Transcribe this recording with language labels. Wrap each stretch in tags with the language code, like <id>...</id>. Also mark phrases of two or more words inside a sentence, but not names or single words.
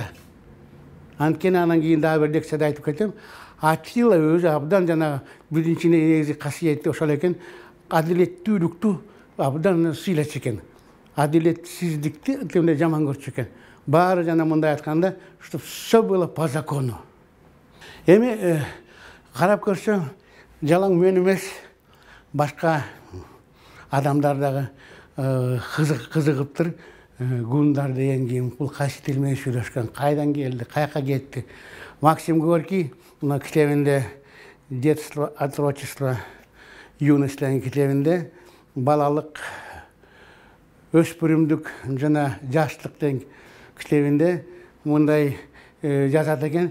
<ky>Анткени анан кийин дагы бир лекцияда айтып кетем. Атилла өзү абдан жана биринчи негизи касиети ошол экен. Адилеттүүлүктү абдан сыйлачу экен. Адилетсиздикти жаман көрчү экен. Баары жана мындай айтканда,</ky> <ru>что все было по закону.</ru> <ky>Эми карап көрсөң, жалаң мен эмес, башка адамдар дагы кызыгыптыр. Гунндар деген ким, бул кайсы тил менен сүйлөшкөн, кайдан келди, каяка кетти. Максим Горький мына китебинде «Детство, отрочество, юность» деген китебинде балалык, өспүрүмдүк жана жаштык деген китебинде мындай жазат экен.</ky>